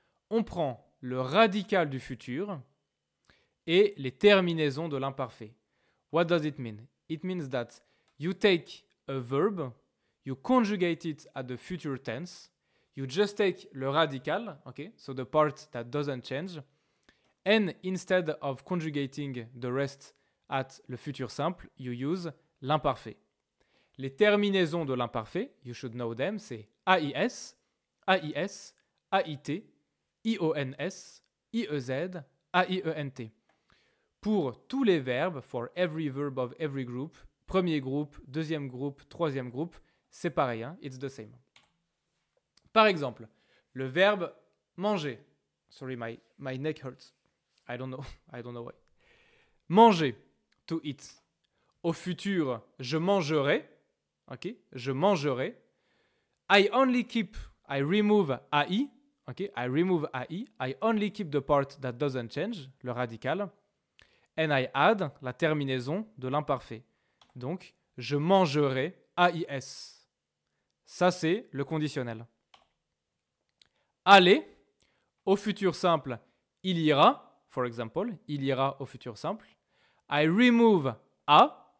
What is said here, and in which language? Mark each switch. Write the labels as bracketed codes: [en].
[fr] On prend le radical du futur et les terminaisons de l'imparfait. [en] What does it mean? It means that you take a verb, you conjugate it at the future tense, you just take le radical, okay, so the part that doesn't change, and instead of conjugating the rest at le futur simple, you use l'imparfait. [fr] Les terminaisons de l'imparfait, [en] you should know them, [fr] c'est AIS, AIS, AIT, IONS, IEZ, AIENT. Pour tous les verbes, [en] for every verb of every group, [fr] premier groupe, deuxième groupe, troisième groupe, c'est pareil, hein, [en] it's the same. [fr] Par exemple, le verbe manger. [en] Sorry, my neck hurts. I don't know why. Manger, to eat. [fr] Au futur, je mangerai. Ok, je mangerai. [en] I remove AI. Ok, I remove AI. I only keep the part that doesn't change, le radical. And I add la terminaison de l'imparfait. [fr] Donc, je mangerai AIS. Ça, c'est le conditionnel. Aller, au futur simple, il ira. [en] For example, il ira au futur simple. I remove A.